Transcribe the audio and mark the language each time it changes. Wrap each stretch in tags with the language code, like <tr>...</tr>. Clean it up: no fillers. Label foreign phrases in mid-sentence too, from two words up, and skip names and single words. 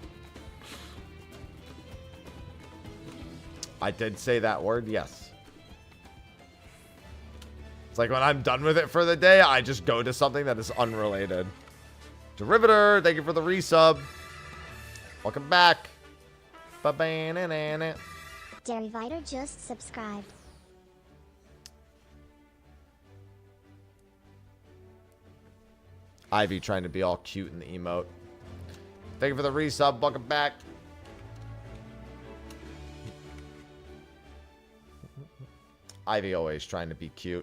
<en>I did say that word, yes. It's like when I'm done with it for the day, I just go to something that is unrelated. Derivator, thank you for the resub. Welcome back. Ba-ba-na-na-na. Derivator just subscribed. Ivy trying to be all cute in the emote. Thank you for the resub. Welcome back. Ivy always trying to be cute.</en>